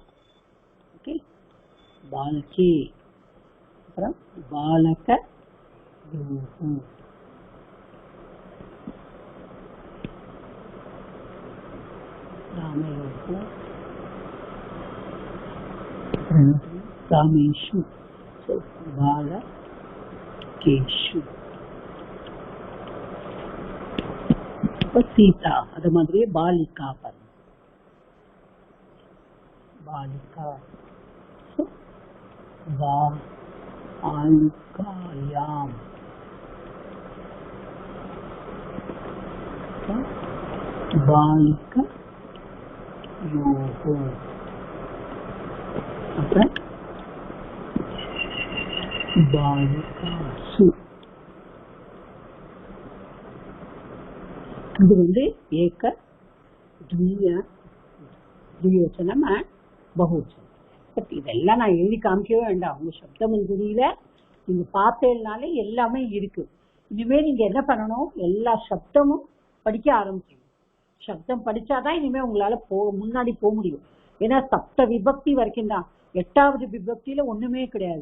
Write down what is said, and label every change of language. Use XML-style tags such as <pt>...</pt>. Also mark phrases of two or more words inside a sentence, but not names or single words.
<sa>ஓகே, பாலகே. அப்புறம் बालक रामयोगो रामेषु, बालकेषु.</sa> <ta>சீதா, அது மாதிரியே பாலிகா பாருங்க.</ta> <sa>பாலிகா बालिकायाम बालिकयोः अत्र बालिकासु</sa> <ta>இது வந்து ஏக द्विवचனம் बहुवचனம். பட் இதெல்லாம் நான் எழுதி காமிக்கவே வேண்டாம். உங்க சப்தமஞ்சுரியில நீங்க பார்த்தேன்னாலே எல்லாமே இருக்கு. இனிமே நீங்க என்ன பண்ணணும், எல்லா சப்தமும் படிக்க ஆரம்பிக்கணும். சப்தம் படிச்சாதான் இனிமே உங்களால முன்னாடி போக முடியும். ஏன்னா சப்த விபக்தி வரைக்கும் தான். 8வது விபக்தியில ஒண்ணுமே கிடையாது.</ta>